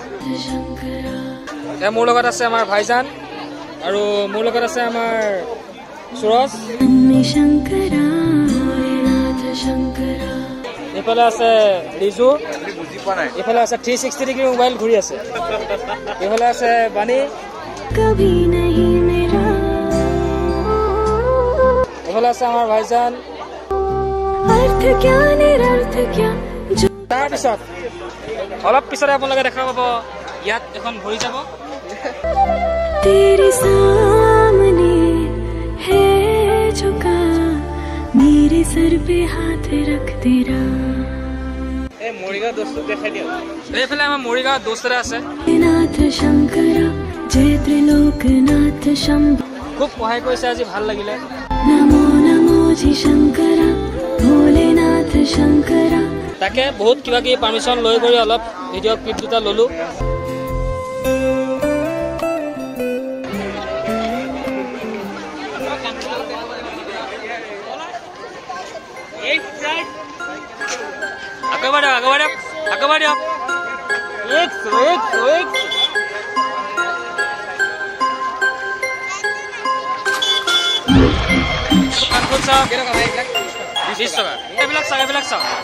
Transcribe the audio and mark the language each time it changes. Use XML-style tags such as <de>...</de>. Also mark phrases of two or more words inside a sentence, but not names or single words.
<as>মোৰ লগত আছে আমাৰ ভাইজান, আৰু মোৰ লগত আছে আমাৰ সুৰজ, এইফালে আছে ৰিজু, এইফালে আছে 360</as> <en>degree mobile</en> <as>ঘূৰি আছে, এইফালে আছে বাণী, এইফালে আছে আমাৰ ভাইজান। তাৰপিছত অলপ পিছতে আপোনালোকে দেখা পাব ইয়াত এখন ভৰি যাব।</as> <hi>तेरे सामने है झुका, मेरे सर पे हाथ रख तेरा।</hi> <as>এইফালে আমাৰ মৰিগাঁৱত দোস্ত এটা আছে।</as> <hi>नाथ शंकरा, जय त्रिलोकनाथ शंभु।</hi> <as>খুব সহায় কৰিছে আজি ভাল লাগিলে</as> <hi>नमो नमो जी शंकरा भोलेनाथ शंकरा।</hi> <as>তাকে বহুত কিবা কিবি পাৰ্মিশ্যন লৈ কৰি অলপ</as> <en>video clip</en> <as>দুটা ল'লো আগবাঢ় এইবিলাক চাওক</as>